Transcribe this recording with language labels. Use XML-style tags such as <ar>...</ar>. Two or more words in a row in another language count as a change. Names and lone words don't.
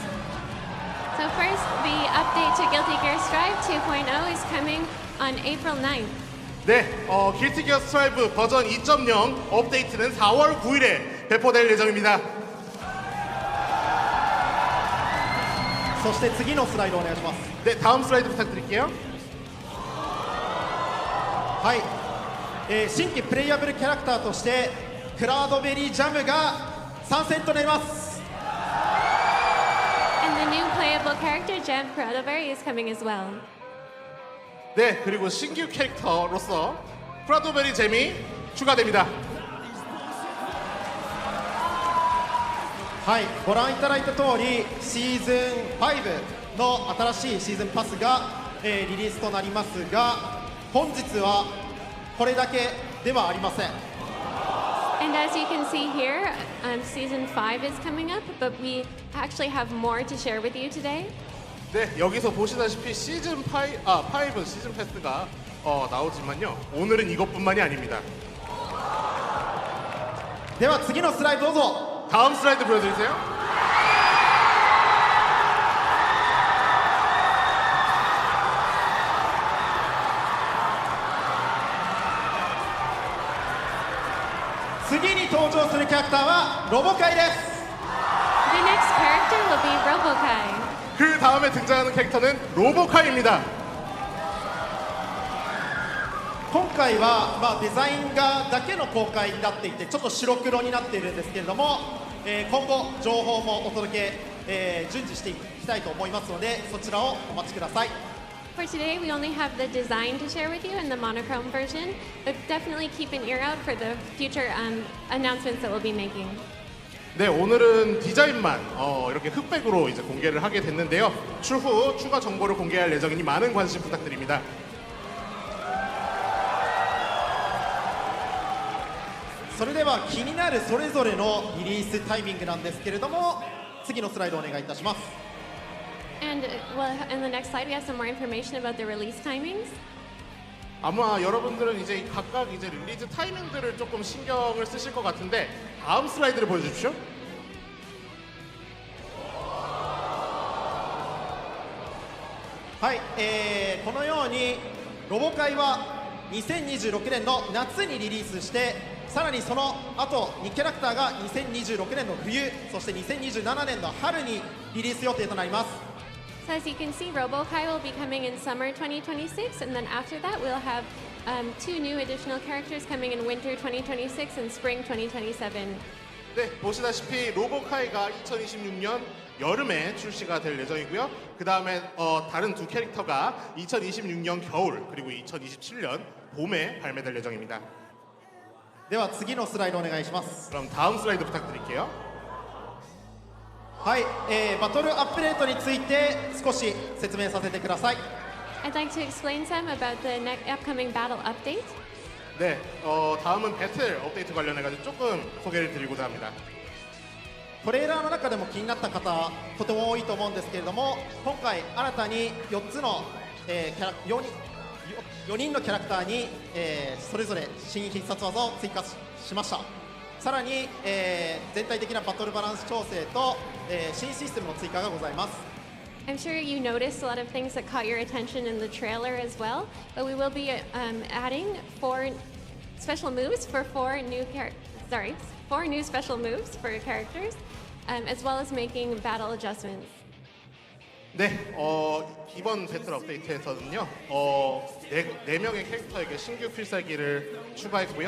<en>So first, the update to Guilty Gear Strive 2.0 is coming on April 9th.</en> <ko>네, 길티 기어 스트라이브 버전 2.0 업데이트는 4월 9일에 배포될 예정입니다.</ko> <ja>そして次のスライドお願いします。</ja> <ko>네, 다음 슬라이드 부탁드릴게요.</ko> <ja>はい、新規プレイヤブルキャラクターとしてクラウドベリージャムが参戦となります。</ja> <en>And the new playable character, Gem Cradleberry, is coming as well.</en> <ko>네, 그리고 신규 캐릭터로서 프라도베리 잼이 추가됩니다.</ko> <ja>はい、ご覧いただいた通りシーズン5の新しいシーズンパスが、リリースとなりますが、本日はこれだけではありません。</ja> <en>And as you can see here, season 5 is coming up, but we actually have more to share with you today.</en> <ko>네, 여기서 보시다시피 시즌 5 시즌 패스가 나오지만요. 오늘은 이것뿐만이 아닙니다.</ko> <ja>では次のスライドどうぞ。</ja> <ko>다음 슬라이드 보여드리세요.</ko> <ja>次に登場するキャラクターはロボカイです。</ja> <en>The next character will be Robokai.</en> <ko>그 다음에 등장하는 캐릭터는 로보카입니다.</ko> <ja>今回は、デザイン画だけの公開になっていてちょっと白黒になっているんですけれども、今後情報もお届け、順次していきたいと思いますのでそちらをお待ちください。</ja> <en>For today, we only have the design to share with you and the monochrome version, but definitely keep an ear out for the future announcements that we'll be making.</en> <ko>네, 오늘은 디자인만 이렇게 흑백으로 이제 공개를 하게 됐는데요. 추후 추가 정보를 공개할 예정이니 많은 관심 부탁드립니다.</ko> <ja>それでは気になるそれぞれのリリースタイミングなんですけれども、次のスライドお願いいたします。</ja> <en>And well, in the next slide, we have some more information about the release timings.</en> <ko>아마 여러분들은 이제 각각 이제 릴리즈 타이밍들을 조금 신경을 쓰실 것 같은데 다음 슬라이드를 보여주십시오.</ko> <ja>はい、このようにロボカイは2026年の夏にリリースして、さらにその後2キャラクターが2026年の冬、そして2027年の春にリリース予定となります。</ja> <en>So as you can see, Robokai will be coming in summer 2026, and then after that, we'll have 2 new additional characters coming in winter 2026 and spring 2027.</en> <ko>네, 보시다시피 로보카이가 2026년 여름에 출시가 될 예정이고요. 그 다음에 다른 두 캐릭터가 2026년 겨울 그리고 2027년 봄에 발매될 예정입니다.</ko> <ja>では次のスライドお願いします。</ja> <ko>그럼 다음 슬라이드 부탁드릴게요.</ko> <ja>はい、バトルアップデートについて少し説明させてください。</ja> <en>I'd like to explain some about the upcoming battle update.</en> <ko>네, 다음은 배틀 업데이트 관련해가지고 조금 소개를 드리고자 합니다.</ko> <ja>トレーラーの中でも気になった方とても多いと思うんですけれども、今回新たに4つの、4人のキャラクターに、それぞれ新必殺技を追加しました。さらに、全体的なバトルバランス調整と、新システムの追加がございます。</ja> <en>I'm sure you noticed a lot of things that caught your attention in the trailer as well, but we will be adding 4 special moves for 4 new special moves for your characters, as well as making battle adjustments.</en> <ko>네, 이번 배틀 업데이트에서는요, 4명의 캐릭터에게 신규 필살기를 추가했고요.</ko>